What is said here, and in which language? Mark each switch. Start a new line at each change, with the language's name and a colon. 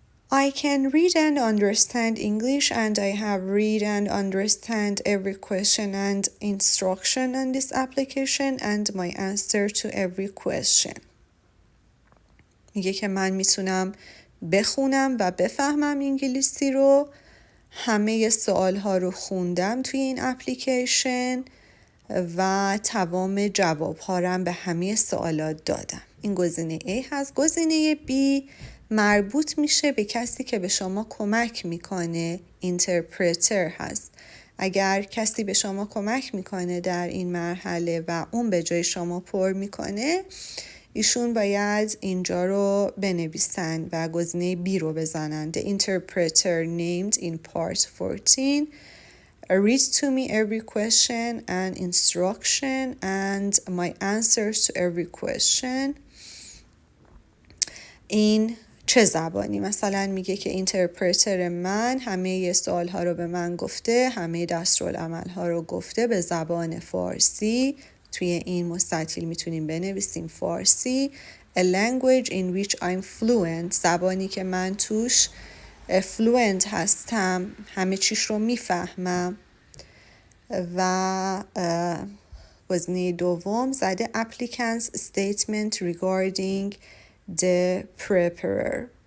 English: I can read and understand English, and I have read and understand every question and instruction on this application and my answer to every question.
Persian: میگه که من میتونم بخونم و بفهمم انگلیسی رو. همه سوال ها رو خوندم توی این اپلیکیشن و تمام جواب ها رو به همه سوالات دادم. این گزینه A هست. گزینه B مربوط میشه به کسی که به شما کمک میکنه، اینترپرتر هست. اگر کسی به شما کمک میکنه در این مرحله و اون به جای شما پر میکنه، ایشون باید اینجا رو بنویسن و گزینه B رو بزنن.
English: The interpreter named in part 14 read to me every question and instruction and my answers to every question.
Persian: این چه زبانی؟ مثلا میگه که اینترپرتر من همه سوال ها رو به من گفته، همه دستورالعمل ها رو گفته به زبان فارسی. توی این مستطیل میتونیم بنویسیم فارسی.
English: A language in which I'm fluent.
Persian: زبانی که من توش fluent هستم، همه چیش رو میفهمم. و گزینه دوم زده
English: applicant's statement regarding the preparer.